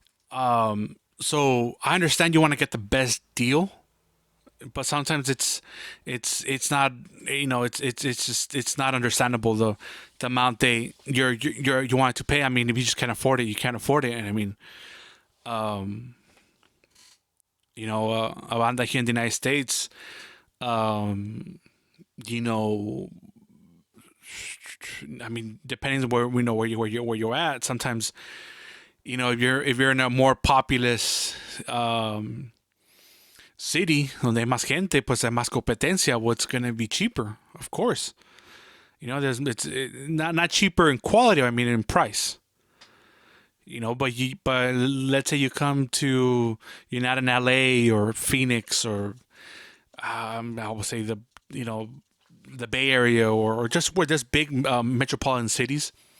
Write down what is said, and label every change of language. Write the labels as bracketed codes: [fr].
[en] So I understand you want to get the best deal, but sometimes it's not it's just it's not understandable the amount you want to pay. I mean, if you just can't afford it, you can't afford it. And I mean, a banda here in the United States, um, you know, I mean, depending on where we know where you're at. Sometimes if you're in a more populous city [es] donde hay más gente, pues hay más competencia. [en] What's going to be cheaper? Of course, there's it's not cheaper in quality. I mean, in price. But let's say you come to you're not in LA or Phoenix or I would say you know the Bay Area or just where there's big metropolitan cities.